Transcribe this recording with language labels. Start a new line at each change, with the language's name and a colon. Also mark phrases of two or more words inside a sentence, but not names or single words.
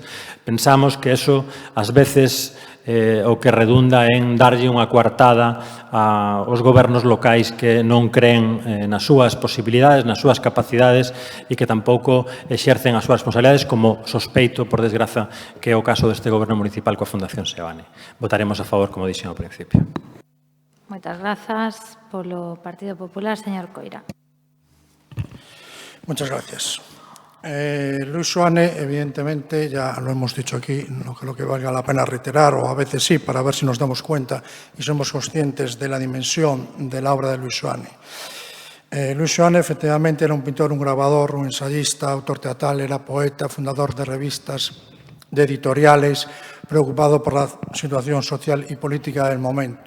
Spanish: Pensamos que eso,
Galician: ás veces, o que redunda en darlle unha coartada aos gobernos locais que non creen nas súas posibilidades, nas súas capacidades e que tampouco exercen as súas responsabilidades, como sospeito, por desgraza, que é o caso deste goberno municipal coa Fundación Seoane. Votaremos a favor, como dixen ao principio. Moitas grazas. Polo Partido Popular, señor Coira.
Spanish: Muchas gracias. Luis Seoane, evidentemente, ya lo hemos dicho aquí, no creo que valga la pena reiterar, o a veces sí, para ver si nos damos cuenta y somos conscientes de la dimensión de la obra de Luis Seoane. Luis Seoane, efectivamente, era un pintor, un grabador, un ensayista, autor teatral, era poeta, fundador de revistas, de editoriales, preocupado por la situación social y política del momento.